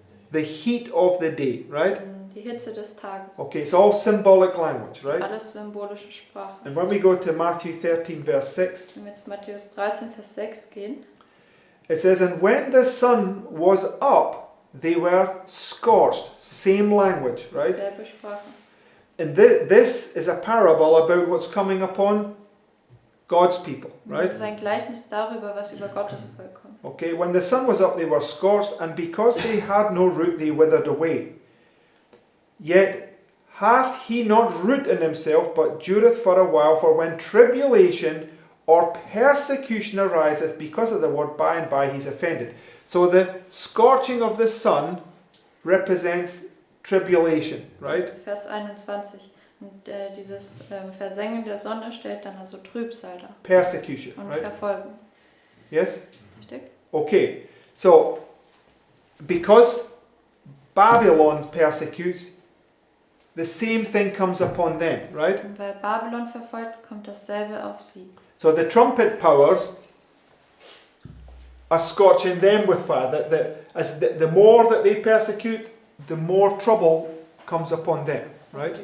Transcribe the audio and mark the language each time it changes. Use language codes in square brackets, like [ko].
[en] The heat of the day, right? [de] die Hitze des Tages. [en] Okay, it's all symbolic language, [de] Das ist [en] right? [de] alles symbolische Sprache. [en] And when we go to Matthew 13 verse 6, [de] Wenn wir zu Matthäus 13, Vers 6 gehen, [en] it says, and when the sun was up, they were scorched. Same language, right? [de] selbe Sprache. [en] And this is a parable about what's coming upon God's people, [de] Das [en] right? [de] ist ein Gleichnis darüber, was über Gottes Volk kommt. [en] Okay, when the sun was up, they were scorched, and because they had no root, they withered away. Yet hath he not root in himself, but dureth for a while, for when tribulation or persecution ariseth because of the word, by and by he's offended. So the scorching of the sun represents tribulation, right? [de] Vers 21. Und dieses Versengen der Sonne stellt dann also Trübsal dar [en] Persecution, [de] und [en] right? [de] Verfolgung. [en] Yes? [de] Richtig? [en] Okay, so because Babylon persecutes, the same thing comes upon them, right? [de] Und weil Babylon verfolgt, kommt dasselbe auf sie. [en] So the trumpet powers are scorching them with fire. The more that they persecute, the more trouble comes upon them, right?